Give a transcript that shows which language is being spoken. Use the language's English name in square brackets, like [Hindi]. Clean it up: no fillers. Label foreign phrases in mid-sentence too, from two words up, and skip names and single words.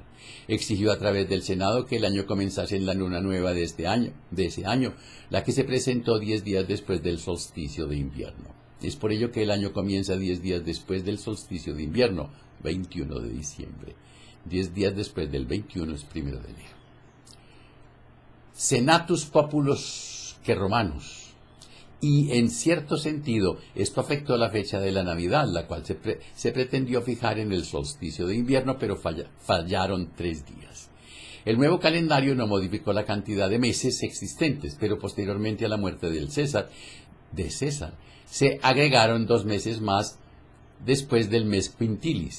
[Spanish] Exigió a través del Senado que el año comenzase en la luna nueva de ese año, la que se presentó 10 días después del solsticio de invierno. Es por ello que el año comienza 10 días después del solsticio de invierno, 21 de diciembre. 10 días después del 21 es 1 de enero. [Latin] Senatus populus que Romanus. [Spanish] Y en cierto sentido, esto afectó la fecha de la Navidad, la cual se pretendió fijar en el solsticio de invierno, pero fallaron 3 días. El nuevo calendario no modificó la cantidad de meses existentes, pero posteriormente a la muerte de César, se agregaron 2 meses más después del mes quintilis.